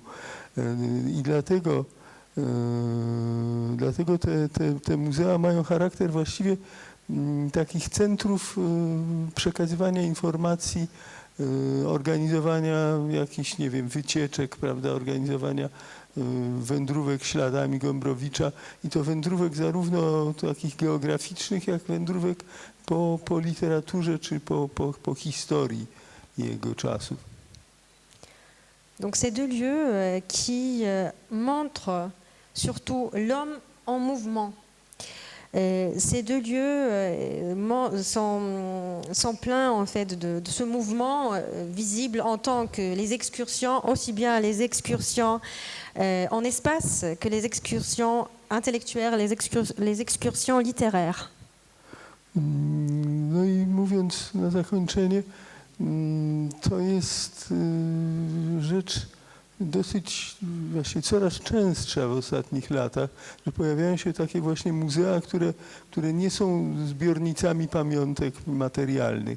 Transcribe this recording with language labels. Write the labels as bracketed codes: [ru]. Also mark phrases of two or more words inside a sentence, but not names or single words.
[pl] I dlatego te muzea mają charakter właściwie takich centrów przekazywania informacji, organizowania jakichś, nie wiem, wycieczek, prawda, organizowania wędrówek śladami Gombrowicza i to wędrówek zarówno takich geograficznych, jak wędrówek po literaturze czy po historii jego czasów. [fr] Donc ces deux lieux qui montrent surtout l'homme en mouvement. Ces deux lieux sont pleins en fait de ce mouvement visible en tant que les excursions, aussi bien les excursions en espace que les excursions intellectuelles, les excursions littéraires. [pl] No i mówiąc na zakończenie, to jest rzecz dosyć właśnie coraz częstsza w ostatnich latach, że pojawiają się takie właśnie muzea, które nie są zbiornicami pamiątek materialnych.